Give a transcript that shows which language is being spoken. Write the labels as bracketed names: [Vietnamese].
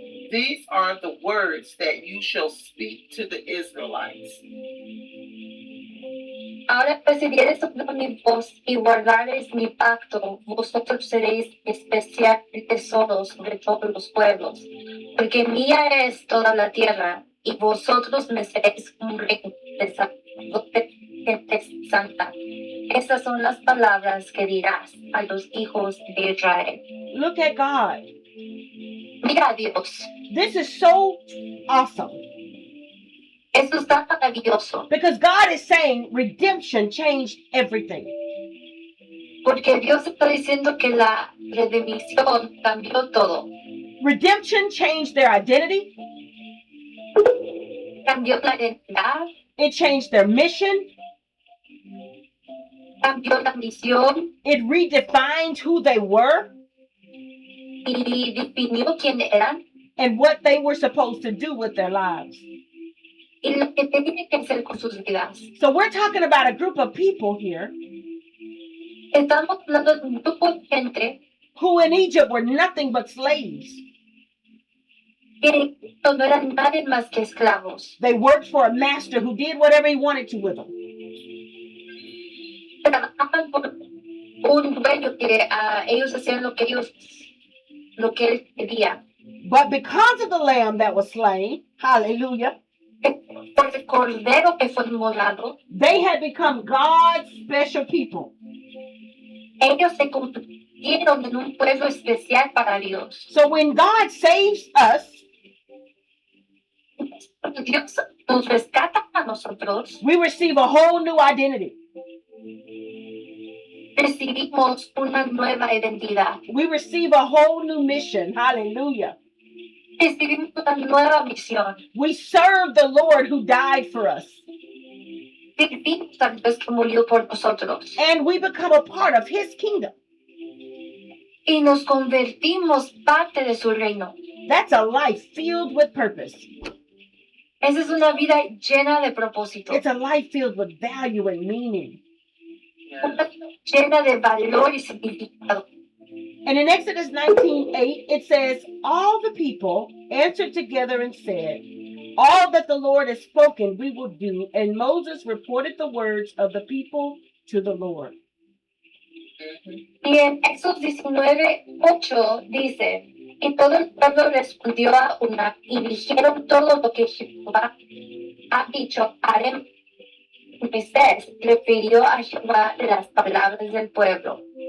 [English] These are the words that you shall speak to the Israelites. [Spanish] Ahora pues si vieres mi voz y guardares mi pacto, vosotros seréis especial tesoro sobre todos los pueblos, porque mía es toda la tierra, y vosotros me seréis un reino de sacerdotes, gente santa. Estas son las palabras que dirás a los hijos de Israel. [English] Look at God. [Spanish] Mira a Dios, [English] This is so awesome [Spanish] esto está maravilloso, [English] because God is saying redemption changed everything. [Spanish] porque Dios está diciendo que la redención cambió todo. [English] Redemption changed their identity. [Spanish] Cambió la identidad, [English] It changed their mission. [Spanish] cambió la misión [English] It redefined who they were [Spanish] y definió quién eran [English] and what they were supposed to do with their lives. [Spanish] y lo que tenían que hacer con sus vidas. [English] So we're talking about a group of people here [Spanish] Estamos hablando de un grupo de gente [English] who in Egypt were nothing but slaves. [Spanish] que no eran nadie más que esclavos. [English] They worked for a master who did whatever he wanted to with them. [Spanish] Trabajaban por un dueño que ellos hacían lo que él quería. [English] But because of the lamb that was slain, hallelujah, [Spanish] Por el cordero que fue inmolado, [English] they had become God's special people. [Spanish] ellos se convirtieron en un pueblo especial para Dios. [English] So when God saves us, [Spanish] Cuando Dios nos rescata a nosotros, [English] we receive a whole new identity. [Spanish] recibimos una nueva identidad. [English] We receive a whole new mission. Hallelujah. [Spanish] Recibimos una nueva misión. [English] We serve the Lord who died for us. [Spanish] Servimos a Dios que murió por nosotros. [English] And we become a part of his kingdom. [Spanish] Y nos convertimos parte de su reino. [English] That's a life filled with purpose. [Spanish] Esa es una vida llena de propósito. [English] It's a life filled with value and meaning. [Spanish] Una vida llena de valor y significado. [English] And in Exodus 19:8, it says, all the people answered together and said, all that the Lord has spoken, we will do. And Moses reported the words of the people to the Lord. [Spanish] Y en Éxodo 19:8 dice, y todo el pueblo respondió a una y dijeron todo lo que Jehová ha dicho, haremos. Moisés refirió a Jehová las palabras del pueblo.